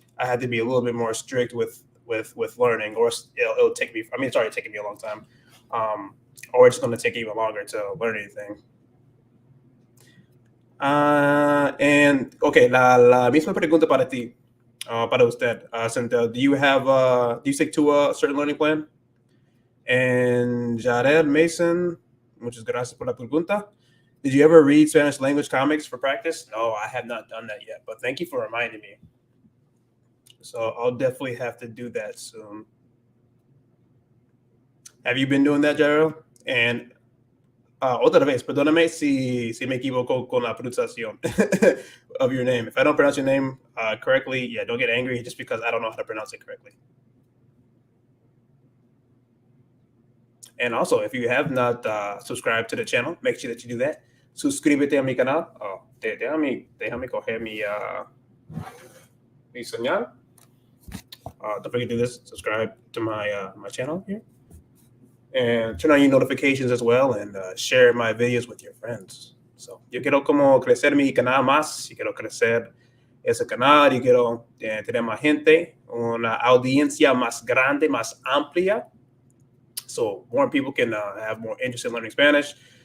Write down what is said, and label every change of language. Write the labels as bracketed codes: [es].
[en] I had to be a little bit more strict with learning, or it'll take me. I mean, it's already taking me a long time, or it's going to take even longer to learn anything. And okay, [es] la misma pregunta para ti, para usted, Santel. [en] Do you stick to a certain learning plan? [es] And Jared Mason, muchas gracias por la pregunta. [en] Did you ever read Spanish language comics for practice? No, I have not done that yet, but thank you for reminding me. So I'll definitely have to do that soon. Have you been doing that, Jared? And [es] otra vez, perdóname si me equivoco con la pronunciación [en] of your name. If I don't pronounce your name correctly, yeah, don't get angry just because I don't know how to pronounce it correctly. And also, if you have not subscribed to the channel, make sure that you do that. [es] Suscríbete a mi canal. Oh, déjame coger mi señal. [en] Don't forget to do this. Subscribe to my channel here. And turn on your notifications as well, and share my videos with your friends. [es] So, yo quiero como crecer mi canal más, yo quiero crecer ese canal, yo quiero tener más gente, una audiencia más grande, más amplia, [en] so more people can have more interest in learning Spanish.